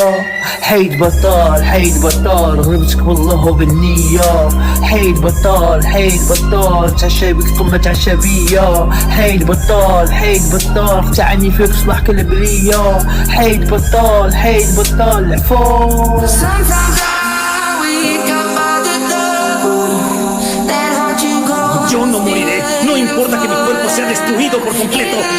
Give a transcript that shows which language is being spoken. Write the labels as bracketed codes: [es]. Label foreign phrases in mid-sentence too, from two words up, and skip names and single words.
[ar] حيد بطال حيد بطال، غلبتك والله وبالنية. حيد بطال حيد بطال، تعشى بيك ثم تعشى بيا. حيد بطال حيد بطال، تعني فيك صلاح كالبرية. حيد بطال حيد بطال العفو. [es] Yo no moriré, no importa que mi cuerpo sea destruido por completo.